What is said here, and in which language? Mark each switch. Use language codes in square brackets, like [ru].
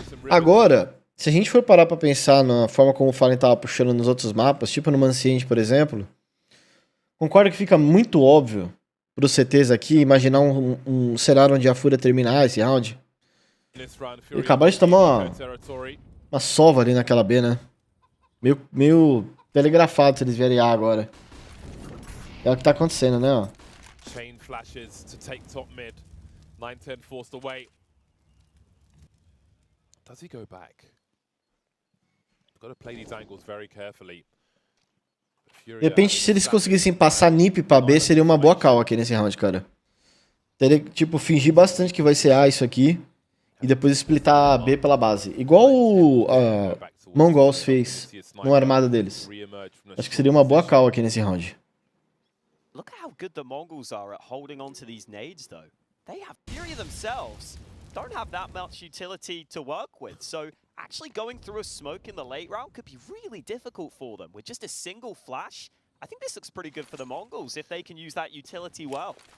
[pt] Agora, se a gente for parar pra pensar na forma como o Fallen tava puxando nos outros mapas, tipo no Manciente, por exemplo, concordo que fica muito óbvio pros CTs aqui imaginar um cenário onde a FURIA terminar esse round. E acabar de tomar uma sova ali naquela B, né? Meio telegrafado se eles vierem A agora. É o que tá acontecendo, né, ó. [en] Chain flashes to take top mid. 9-10 forced away. Does he go back? Got to play these angles very carefully. [pt] De repente, se eles conseguissem passar NiP pra B, seria uma boa call aqui nesse round, cara. Teria que, tipo, fingir bastante que vai ser A isso aqui. E depois splitar a B pela base. Igual o Mongolz fez no armada deles. Acho que seria uma boa call aqui nesse round. [en] Look how good the Mongolz are at holding on to these nades though. They have FURIA themselves. Don't have that much utility to work with. So actually going through a smoke in the late round could be really difficult for them. With just a single flash, I think this looks pretty good for the Mongolz if they can use that utility well.